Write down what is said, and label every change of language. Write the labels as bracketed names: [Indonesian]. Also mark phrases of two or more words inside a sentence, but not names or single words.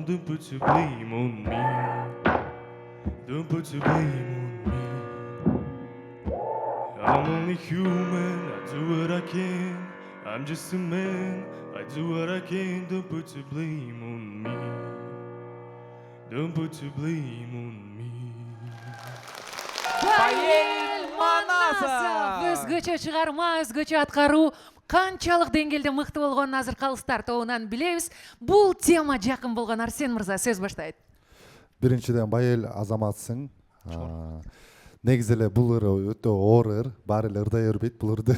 [English] Don't put your blame on me. Don't put your blame on me. I'm only human. I do what I can. I'm just a man. I do what I can. Don't put your blame on me. Don't put your blame on me. [Kyrgyz] Байел Манасов өзгөчө чыгарма, өзгөчө аткаруу канчалык деңгээлде мыкты болгонун азыр калыстар тобунан билебиз. Бул тема жакын болгон Арсен мырза сөз баштайт. Биринчиден Байел азаматсың. Негизи эле бул ыр өтө оор ыр, баары эле ырдай өрбөйт бул ырды.